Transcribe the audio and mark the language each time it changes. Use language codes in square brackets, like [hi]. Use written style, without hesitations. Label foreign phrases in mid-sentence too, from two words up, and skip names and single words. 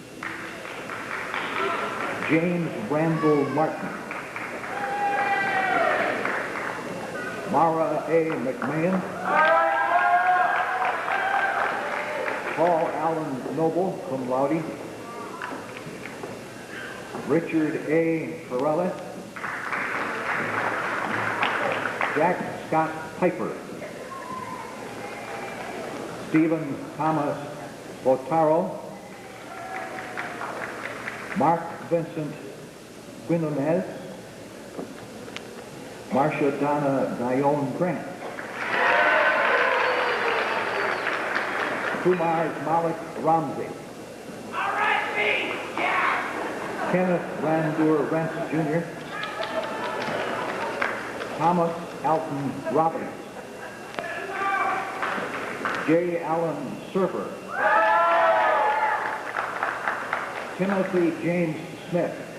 [en] James Randall Martin. Mara A. McMahon. Paul Allen Noble, [la] cum laude. [en] Richard A. Perella. Jack Scott Piper. Stephen Thomas Botaro. Mark Vincent Quinonez. Marcia Donna Dione Grant. Kumar Malik Ramsey. All right, me, yeah. Kenneth Randur Rance Jr. Thomas Alton Roberts. J. Allen Server. Timothy James Smith.